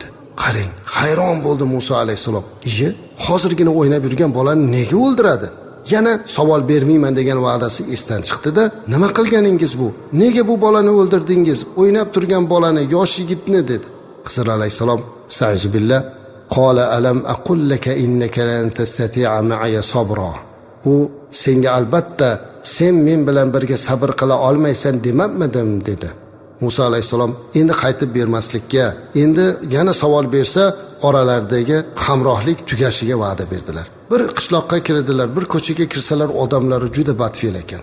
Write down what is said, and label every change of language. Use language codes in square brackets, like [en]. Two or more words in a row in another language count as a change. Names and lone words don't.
[uz] Qarang, hayron bo'ldi Musa alayhisalom. "Iye, hozirgina o'ynab yurgan bolani nega o'ldiradi?" Yana savol bermayman degan va'dasi esdan chiqdi-da, "Nima qilganingiz bu? Nega bu bolani o'ldirdingiz? O'ynab turgan bolani, yosh yigitni" dedi. Xizr alayhisalom, [ar] "أستعيذ بالله قال ألم أقل لك إنك لن تستطيع معي صبرا." [uz] U, "Senga albatta sen men bilan birga sabr qila olmaysan demabmidim" dedi. Musa alayhisalom endi qaytib bermaslikka, endi yana savol bersa oralaridagi hamrohlik tugashiga va'da berdilar. Bir qishloqqa kirdilar, bir ko'chaga kirsalar odamlari juda badfe'l ekan.